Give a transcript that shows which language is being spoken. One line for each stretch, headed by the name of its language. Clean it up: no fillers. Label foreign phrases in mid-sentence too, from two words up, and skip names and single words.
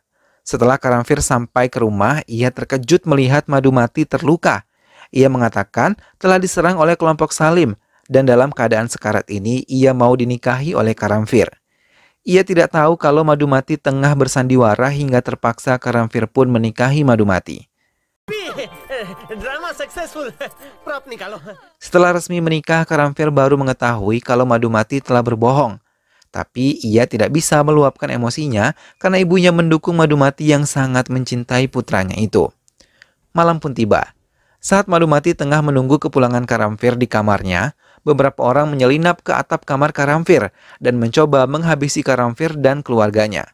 Indonesian: Setelah Karamfir sampai ke rumah, ia terkejut melihat Madumati terluka. Ia mengatakan telah diserang oleh kelompok Salim dan dalam keadaan sekarat ini ia mau dinikahi oleh Karamfir. Ia tidak tahu kalau Madumati tengah bersandiwara hingga terpaksa Karamfir pun menikahi Madumati.
English: drama successful
Hindi: प्रॉप निकालो।
Indonesian: Setelah resmi menikah, Karamfir baru mengetahui kalau Madumati telah berbohong. Tapi ia tidak bisa meluapkan emosinya karena ibunya mendukung Madumati yang sangat mencintai putranya itu. Malam pun tiba. Saat Madumati tengah menunggu kepulangan Karamfir di kamarnya, beberapa orang menyelinap ke atap kamar Karamfir dan mencoba menghabisi Karamfir dan keluarganya.